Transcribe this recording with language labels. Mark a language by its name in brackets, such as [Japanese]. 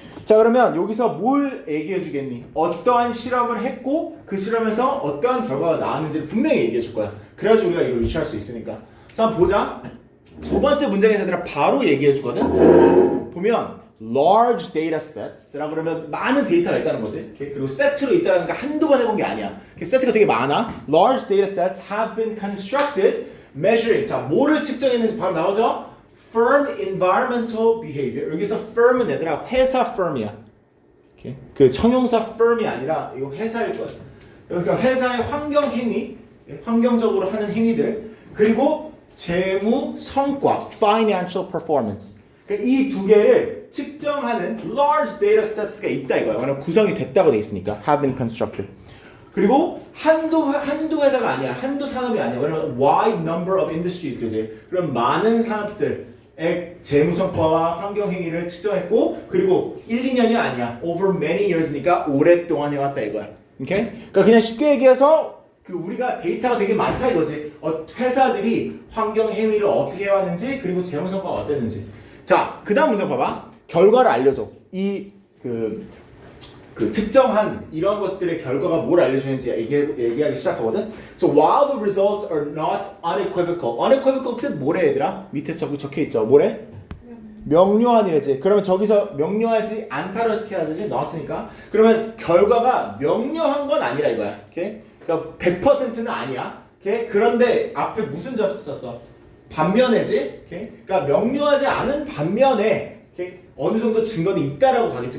[Korean] 자 그러면 여기서 뭘 얘기해 주겠니? 어떠한 실험을 했고 그 실험에서 어떠한 결과가 나왔는지를 분명히 얘기해 줄 거야. 그래야지 우리가 이걸 유추할 수 있으니까. 자 한번 보자. 두 번째 문장에서 얘들아 바로 얘기해 주거든. 보면 large data sets라고 그러면 많은 데이터가 있다는 거지. 그리고 세트로 있다는 게 한두 번 해본 게 아니야. 세트가 되게 많아. [English] Large data sets have been constructed measuring. [Korean] 자 뭐를 측정했는지 바로 나오죠? [English] Firm environmental behavior. [Korean] 여기서 firm은 얘들아 회사 firm이야. [English] Okay? [Korean] 그 형용사 firm이 아니라 이거 회사일 거야. 그러니까 회사의 환경 행위, 환경적으로 하는 행위들, 그리고 재무 성과, financial performance. 그러니까 이 두 개를 측정하는 large data sets가 있다 이거야. 왜냐면 구성이 됐다고 돼 있으니까 [English] have been constructed. [Korean] 그리고 한두 회사가 아니야. 한두 산업이 아니야. 왜냐면 [English] wide number of industries [Korean] 그지? 그럼 많은 산업들의 재무 성과와 환경 행위를 측정했고 그리고 1, 2년이 아니야. [English] over many years [Korean] 니까 오랫동안 해왔다 이거야. 오케이? 그러니까 그냥 쉽게 얘기해서 그 우리가 데이터가 되게 많다 이거지. 회사들이 환경 행위를 어떻게 해왔는지 그리고 재무 성과가 어땠는지. 자, 그다음 문장 봐봐. 결과를 알려줘. 이 그 측정한 이런 것들의 결과가 뭘 알려주는지 얘기하기 시작하거든. [English] So while the results are not unequivocal, unequivocal [Korean] 뜻 뭐래 얘들아? 밑에 적혀 있죠. 뭐래? 명료한이래지. 그러면 저기서 명료하지 않다로 해석해야 되지? not니까. 그러면 결과가 명료한 건 아니라 이거야. 오케이? 그러니까 100%는 아니야. 오케이? 그런데 앞에 무슨 점 썼어? 반면에지. 오케이? 그러니까 명료하지 않은 반면에 오케이? 어느 정도 증거는 있다라고 가겠지.